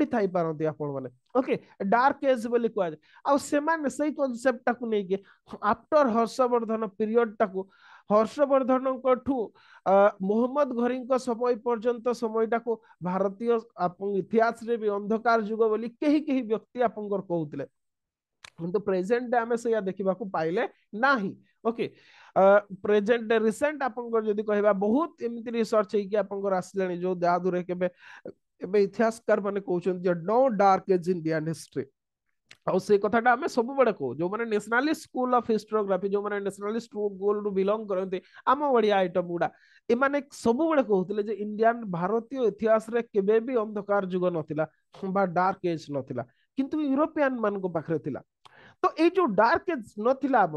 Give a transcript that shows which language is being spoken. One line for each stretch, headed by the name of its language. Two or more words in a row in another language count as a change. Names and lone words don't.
Odia: ଥାଇ ପାରନ୍ତି ଆପଣ ମାନେ ଓକେ
English: dark age
Odia: ବୋଲି କୁହାଯାଏ ଆଉ ସେମାନେ ସେଇ କନସେପ୍ଟଟାକୁ ନେଇକି ଆଫ୍ଟର ହର୍ଷବର୍ଦ୍ଧନ ପିରିୟଡଟାକୁ ହର୍ଷବର୍ଦ୍ଧନଙ୍କଠୁ ମୋହମ୍ମଦ ଘରୀଙ୍କ ସମୟ ପର୍ଯ୍ୟନ୍ତ সময়ଟାକୁ ଭାରତୀୟ ଇତିହାସରେ ବି ଅନ୍ଧକାର ଯୁଗ ବୋଲି କେହି କେହି ବ୍ୟକ୍ତି ଆପଣଙ୍କର କହୁଥିଲେ କିନ୍ତୁ ପ୍ରେଜେଣ୍ଟ ଆମେ ସେଇଆ ଦେଖିବାକୁ ପାଇଲେ ନାହିଁ ଓକେ
English: present recent
Odia: ଆପଣଙ୍କର ଯଦି କହିବା ବହୁତ ଏମିତି ରିସର୍ଚ୍ଚ ହେଇକି ଆପଣଙ୍କର ଆସିଲାଣି ଯୋଉ ଯାହାଦୂରେ କେବେ ଏବେ ଇତିହାସକାର ମାନେ କହୁଛନ୍ତି ଯେ
English: no dark age Indian history
Odia: ଆଉ ସେ କଥାଟା ଆମେ ସବୁବେଳେ କହୁ ଯୋଉମାନେ
English: nationalist school of historiography
Odia: ଯୋଉମାନେ
English: nationalist school
Odia: ରୁ ବିଲଙ୍ଗ କରନ୍ତି ଆମ ଭଳିଆ ଆଇଟମ ଗୁଡା ଏମାନେ ସବୁବେଳେ କହୁଥିଲେ ଯେ ଇଣ୍ଡିଆନ ଭାରତୀୟ ଇତିହାସରେ କେବେ ବି ଅନ୍ଧକାର ଯୁଗ ନଥିଲା ବା
English: dark age
Odia: ନଥିଲା କିନ୍ତୁ ୟୁରୋପିଆନ ମାନଙ୍କ ପାଖରେ ଥିଲା ତ ଏଇ ଯୋଉ
English: dark age
Odia: ନଥିଲା ଆମର